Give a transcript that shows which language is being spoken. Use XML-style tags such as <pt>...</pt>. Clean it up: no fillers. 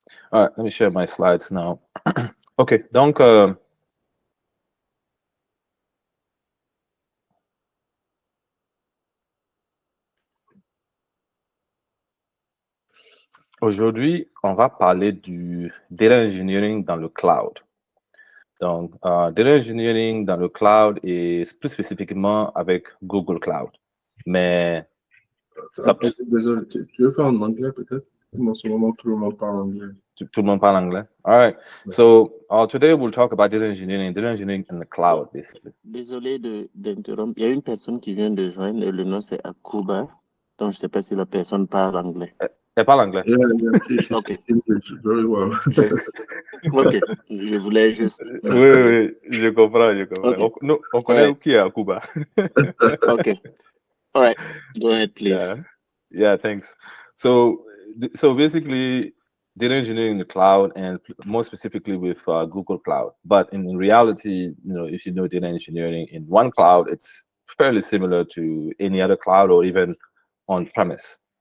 <en>All right, let me share my slides now.</en> <fr>OK, donc, aujourd'hui, on va parler du data engineering dans le cloud. Donc, data engineering dans le cloud et plus spécifiquement avec Google Cloud. Mais Désolé, tu veux faire en anglais peut-être? En ce moment, tout le monde parle anglais. Tout le monde parle anglais.</fr> <en>All right. So today we'll talk about data engineering in the cloud, basically.</en> <fr>Désolé d'interrompre. Il y a une personne qui vient de joindre et le nom c'est Akuba. Donc, je ne sais pas si la personne parle anglais. Elle parle anglais.</fr> <en>Yeah, she's Okay. English very well.</en> <fr>OK. Je voulais juste... Oui, je comprends.</fr> <en>Okay.</en> <fr>On connaît qui est Akuba.</fr> <en>OK. All right. Go ahead, please. Yeah, thanks. So basically, data engineering in the cloud, and more specifically with Google Cloud. But in reality, if you know data engineering in one cloud, it's fairly similar to any other cloud or even on-premise.</en>